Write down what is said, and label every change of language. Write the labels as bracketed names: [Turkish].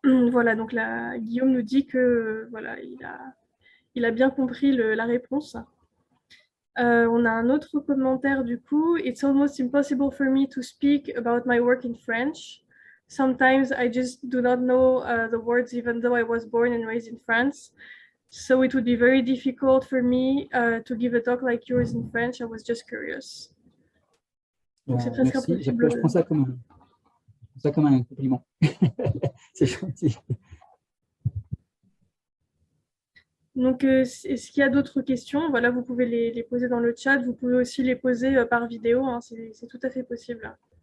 [French] Voilà, donc là, Guillaume nous dit que voilà, il a bien compris la réponse. On a un autre commentaire du coup. [English] It's almost impossible for me to speak about my work in French. Sometimes I just do not know the words even though I was born and raised in France. So it would be very difficult for me to give a talk like yours in French. I was just curious. [French] Donc c'est presque merci. impossible. Je prends ça comme un compliment. C'est gentil. Donc, est-ce qu'il y a d'autres questions? Voilà, vous pouvez les poser dans le chat. Vous pouvez aussi les poser par vidéo. Hein, c'est tout à fait possible.